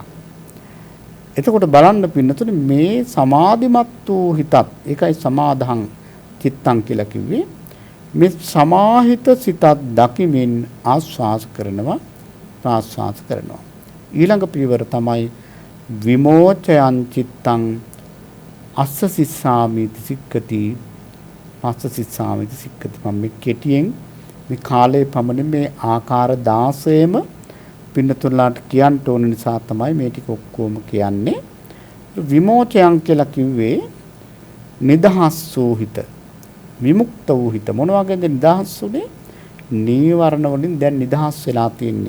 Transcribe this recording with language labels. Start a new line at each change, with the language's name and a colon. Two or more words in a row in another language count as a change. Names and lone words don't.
Sinhala: එතකොට බලන්න පින්නතුනේ මේ සමාධිමත් වූ හිතත් ඒකයි
Pali: සමාධං චිත්තං
Sinhala: කියලා කිව්වේ. මේ සමාහිත සිතත් දකිමින් ආස්වාස කරනවා ප්‍රාස්වාස කරනවා. ඊළඟ පියවර තමයි
Pali: විමෝචයන් චිත්තං අස්ස සිස්සාමිති සික්කති පස්ස සිස්සාමිති සික්කති.
Sinhala: මම මේ කෙටියෙන් මේ කාලයේ පමණ මේ ආකාර 16ම පින්නතුල්ලාට කියන්න ඕන නිසා තමයි මේ ටික ඔක්කොම කියන්නේ. විමෝචයන් කියලා කිව්වේ නිදහස් වූ හිත, විමුක්ත වූ හිත. මොන වගේද නිදහස් වුනේ? නීවරණ වලින් දැන් නිදහස් වෙලා තියෙන්නේ.